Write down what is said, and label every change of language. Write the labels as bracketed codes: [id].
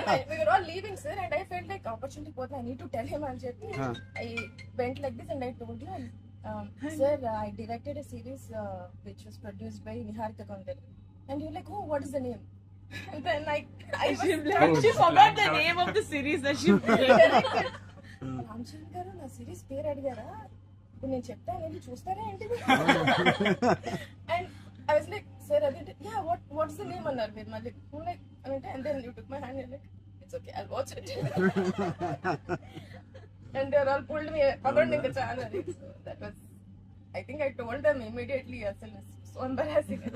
[en] we were all leaving sir and I felt like opportunity [te] పోతే [en] I need to tell him [te] అని చెప్పి [en] I went like this and I told you, sir, I directed a series which was produced by Niharika Kondal. And you're like, oh, what is the name? And then she forgot the name of the series that she directed. [te] Ramachandra గారు నా series పేరు అడిగారా, ఇప్పుడు నేను చెప్తాను వెళ్ళి చూస్తారా ఏంటిది? [en] and I was like, sir, yeah, what's the name [te] అన్నారు మీరు మళ్ళీ. [en] like and then you took my hand and like, it's okay, I'll watch it. And they all pulled me around in the channel. So that was, I think I told them immediately, asal so embarrassing.